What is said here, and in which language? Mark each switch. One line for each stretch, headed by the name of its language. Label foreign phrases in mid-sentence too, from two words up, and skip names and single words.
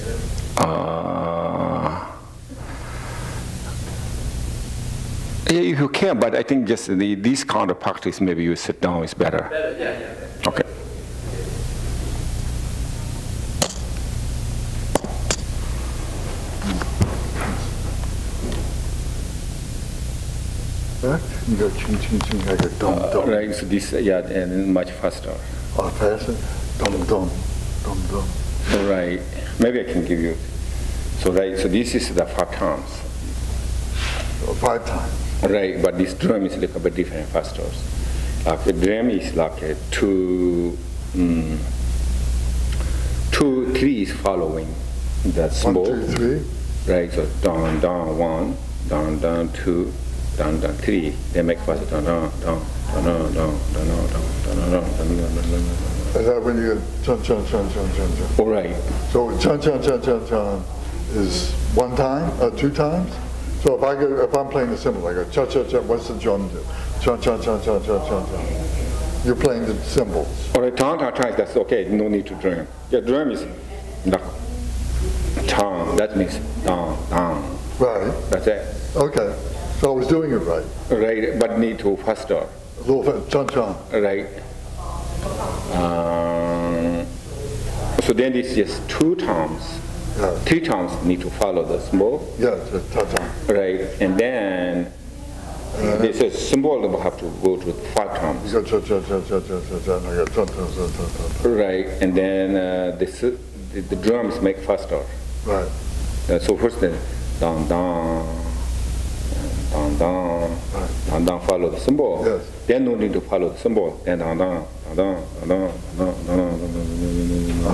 English: Yeah, if you can, but I think just this kind of practice, maybe you sit down is better. Yeah. Okay. You go ching, ching, ching, like a dum, dum. Right, so this, yeah, and much faster. Oh, faster? Dum, dum, dum, dum. All right, maybe I can give you. So right, so this is the 5 times. Oh, 5 times. Right, but this drum is like a bit different, faster. Like the drum is like a 2, 2, 3 is following the symbol. 1, 2, 3. Right, so down, down, 1, down, down, 2, down, down, 3. They make faster, down, down, down, down, down, down, down, down, down, down, down. Is that when you go chun, chun, chun, chun, chun, chun? All right. So chun, chun, chun, chun, chun is 1 time, 2 times? So if I'm playing the cymbal, I go chun, chun, chun, what's the drum do? Chun, chun, chun, chun, chun, chun, chun. You're playing the cymbals. All right, down, down, down, that's okay, no need to drum. Yeah, drum is the down, that means down, down. Right. That's it. Okay. So I was doing it right. Right, but need to faster. A little bit, chun, chun. Right. So then it's just 2 times. Yeah. 3 times need to follow the symbol. Yeah, just chun, chun. Right, and then this is symbol will have to go to 5 times. You go chun, chun, chun, chun, chun, chun, chun, I go chun, chun, chun, chun, chun. Right, and then the drums make faster. Right. So first then down, down, down, down, down, down, follow the symbol. Yes. Then no need to follow the symbol. Then down, down, down, down, down, down, down, down.